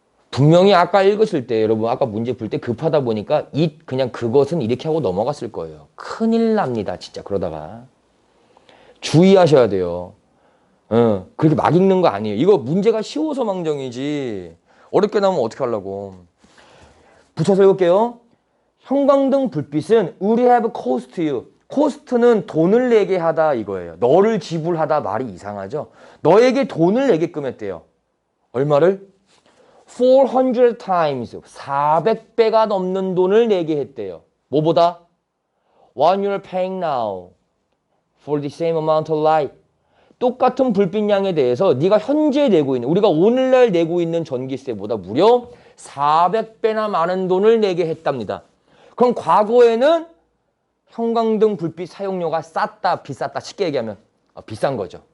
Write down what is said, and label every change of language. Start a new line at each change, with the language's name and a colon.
Korean: 분명히 아까 읽었을 때 여러분 아까 문제 풀 때 급하다 보니까 그냥 그것은 이렇게 하고 넘어갔을 거예요. 큰일 납니다. 진짜 그러다가. 주의하셔야 돼요. 그렇게 막 읽는 거 아니에요. 이거 문제가 쉬워서 망정이지 어렵게 나오면 어떻게 하려고. 붙여서 읽을게요. 형광등 불빛은
English: would have cost you.
Korean: 코스트는 돈을 내게 하다 이거예요. 너를 지불하다 말이 이상하죠. 너에게 돈을 내게끔 했대요. 얼마를?
English: 400 times.
Korean: 400배가 넘는 돈을 내게 했대요. 뭐보다?
English: What you're paying now for the same amount of light.
Korean: 똑같은 불빛량에 대해서 네가 현재 내고 있는, 우리가 오늘날 내고 있는 전기세보다 무려 400배나 많은 돈을 내게 했답니다. 그럼 과거에는 형광등 불빛 사용료가 쌌다, 비쌌다, 쉽게 얘기하면 비싼 거죠.